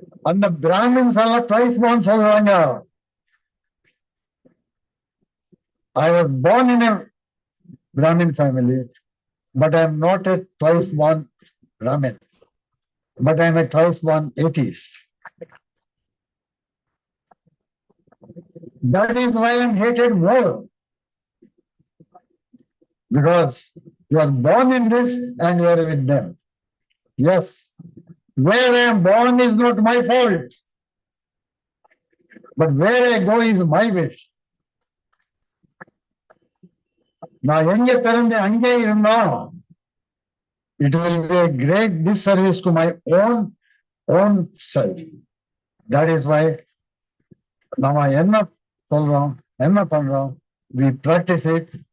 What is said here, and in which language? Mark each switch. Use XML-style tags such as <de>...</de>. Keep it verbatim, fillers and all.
<ta>அந்த பிராமின்ஸ் எல்லாம் twice born சொல்றாங்க.</ta> <en>I was born in a Brahmin family, but I am not a twice-born Brahmin, but I am a twice-born atheist. That is why I am hated more, because you are born in this and you are with them. Yes, where I am born is not my fault, but where I go is my wish.</en> <ta>நான் எங்க பிறந்து அங்கே இருந்தோம்,</ta> <en>it will be a great disservice to my own own self. That is why</en> <ta>நாம என்ன சொல்றோம், என்ன பண்றோம்,</ta> <en>we practice it.</en>